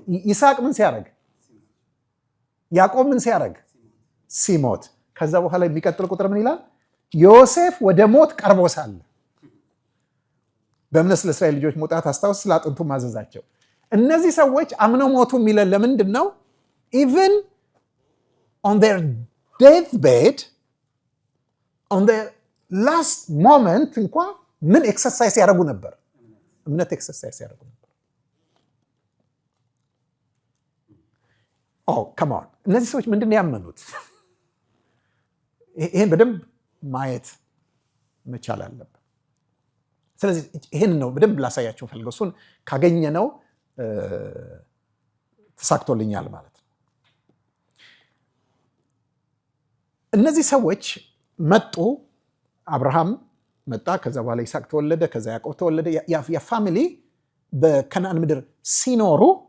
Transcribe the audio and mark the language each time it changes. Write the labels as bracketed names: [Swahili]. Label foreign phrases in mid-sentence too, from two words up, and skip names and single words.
[Amharic] ይስሐቅ ምን ሲያደርግ? ያዕቆብ ምን ሲያደርግ? ሲሞት። ከዛ በኋላ የሚቀጥል ቁጥር ምን ይላል? ዮሴፍ ወደ ሞት ቀርቦ ሳለ በእምነት ስለ እስራኤል ልጆች መውጣት አስታውስ፣ ስለ አጥንቱ ማዘዛቸው። እነዚህ ሰዎች አምነው ሞቱ የሚለን ለምንድን ነው? ኢቨን [English] on their deathbed on their last moment [Amharic] እንኳ ምን ኤክሰርሳይዝ ያደርጉ ነበር? እምነት ኤክሰርሳይዝ ያደርጉ ነበር። [English] come on [Amharic] እነዚህ ሰዎች ምንድን ነው ያመኑት? ይሄን በደንብ ማየት መቻል አለብን። ስለዚህ ይሄን ነው በደንብ ላሳያችሁ ፈልገው። እሱን ካገኘነው ተሳክቶልኛል ማለት ነው። እነዚህ ሰዎች መጡ። አብርሃም መጣ፣ ከዛ በኋላ ይስሐቅ ተወለደ፣ ከዛ ያዕቆብ ተወለደ። የፋሚሊ በከነዓን ምድር ሲኖሩ